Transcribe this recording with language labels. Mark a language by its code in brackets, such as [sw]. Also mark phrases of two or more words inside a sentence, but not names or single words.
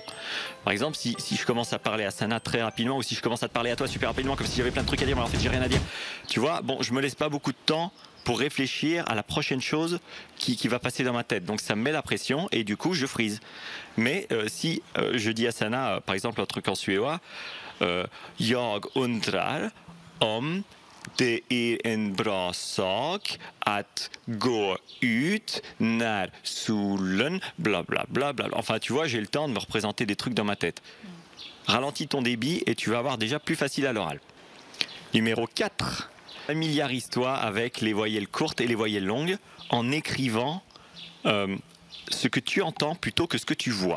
[fr] Par exemple, si je commence à parler à Sana très rapidement ou si je commence à te parler à toi super rapidement comme si j'avais plein de trucs à dire mais en fait j'ai rien à dire. Tu vois, bon, je me laisse pas beaucoup de temps pour réfléchir à la prochaine chose qui va passer dans ma tête. Donc ça me met la pression et du coup je freeze. Mais si je dis à Sana, par exemple un truc en suédois, [sv] jag undrar om det är en bra sak att gå ut när solen bla bla bla bla. [fr] Enfin tu vois, j'ai le temps de me représenter des trucs dans ma tête. Ralentis ton débit et tu vas avoir déjà plus facile à l'oral. Numéro 4. Familiarise-toi avec les voyelles courtes et les voyelles longues en écrivant ce que tu entends plutôt que ce que tu vois.